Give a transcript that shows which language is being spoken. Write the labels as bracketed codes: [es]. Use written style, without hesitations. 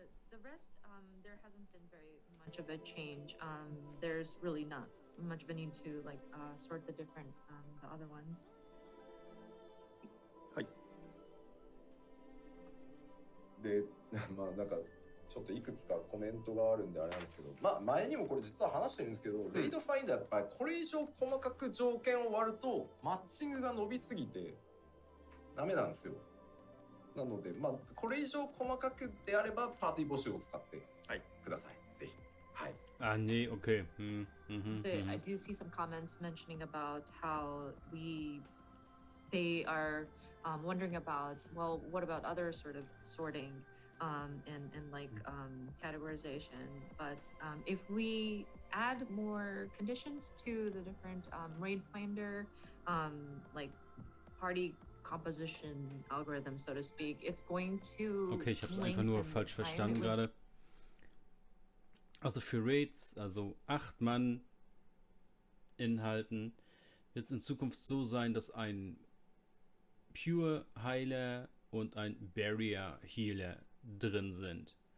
[en] The rest, there hasn't been very much of a change. There's really not much of a need to like sort the different the other ones. [ja] はい。で、まあなんかちょっといくつかコメントがあるんであれなんですけど、まあ前にもこれ実は話してるんですけど、レイドファインダーやっぱりこれ以上細かく条件を割るとマッチングが伸びすぎてダメなんですよ。なので、まあこれ以上細かくであればパーティー募集を使ってください。ぜひ。はい。 Ah, nee, okay. [en] I do see some comments mentioning about how they are wondering about, well, what about other sort of sorting and like categorization? But if we add more conditions to the different raid finder, like party composition algorithm, so to speak, it's going to. [de] Okay, ich habe es einfach nur falsch verstanden gerade. Also für Raids, also 8 Mann Inhalten, wird es in Zukunft so sein, dass ein Pure Heiler und ein Barrier Healer drin sind.